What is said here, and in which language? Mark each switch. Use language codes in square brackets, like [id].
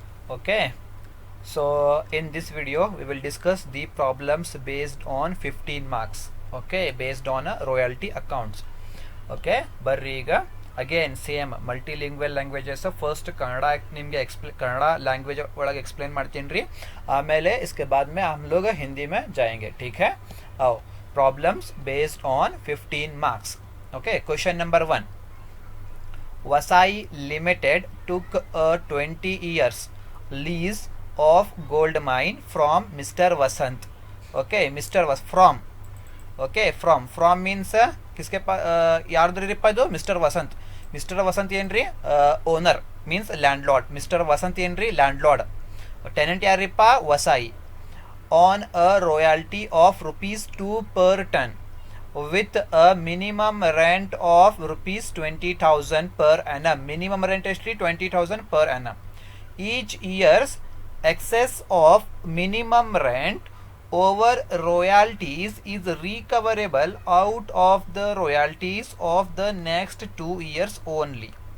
[en] Okay, so in this video we will discuss the problems based on 15 marks. Okay, based on royalty accounts. [kn] Okay, ಬರ್ರಿ ಈಗ again same multilingual languages first Kannada ನಿಮಗೆ Kannada language ಒಳಗೆ explain ಮಾಡ್ತೀನಿ ರೀ ಆಮೇಲೆ [hi] इसके बाद में हम लोग हिंदी में जाएंगे. ठीक है, आओ problems based on 15 marks. [en] Okay, question number 1. Vasai Limited took a 20 years lease of gold mine from Mr. Vasant. Okay, Mr. Was from. Okay, from means [hi] किसके पास [kn] यार्द्रिप्पा ಇದು ಮಿಸ್ಟರ್ ವಸಂತ್. ಮಿಸ್ಟರ್ ವಸಂತ್ ಏನ್ರಿ owner means land lord. Mister Vasant ಏನ್ರಿ land lord. Tenant ಯಾರಿಪ್ಪ Vasai. [en] On a royalty of ₹2 per ton with a minimum rent of ₹20,000 per annum. Minimum rent is 20,000 per annum. Each year's excess of minimum rent over royalties is recoverable out of the royalties of the next 2 years only.